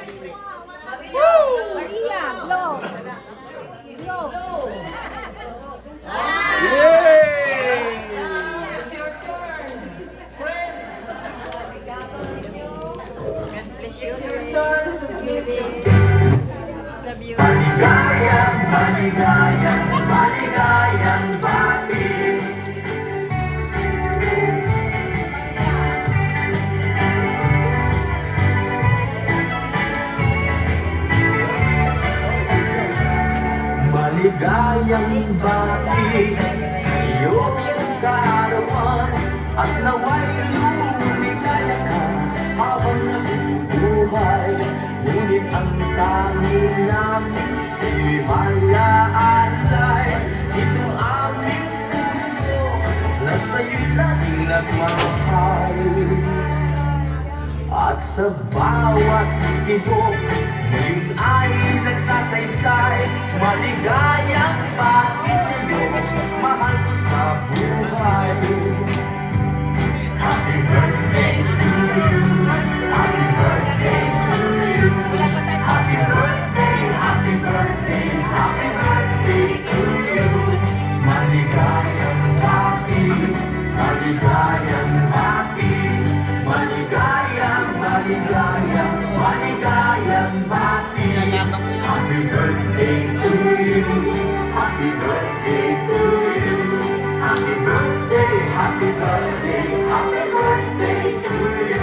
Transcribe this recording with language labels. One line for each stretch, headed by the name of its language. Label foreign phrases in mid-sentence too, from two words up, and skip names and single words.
English: Maria, blow! Blow! Yay! Now it's your turn, friends. It's your turn to give
Filipino: Maligayang, maligayang, maligayang bati Maligayang bati sa iyong kaarawan at naway lumigaya ka habang nabubuhay ang tanging namin sa'yo'y malaalay. Itong aming puso na sa'yo'y laging nagmamahal. At sa bawat tibok, ngayon ay nagsasaysay. Maligayang pati sa'yo, mahal ko sa buhay.
English: Happy birthday to you, happy birthday to you, happy birthday, happy birthday, happy birthday to you.
Filipino: Maligayang pati, maligayang pati, maligayang, maligayang, maligayang pati.
English: Happy birthday to you, happy birthday to you, happy birthday, happy birthday, happy birthday to you.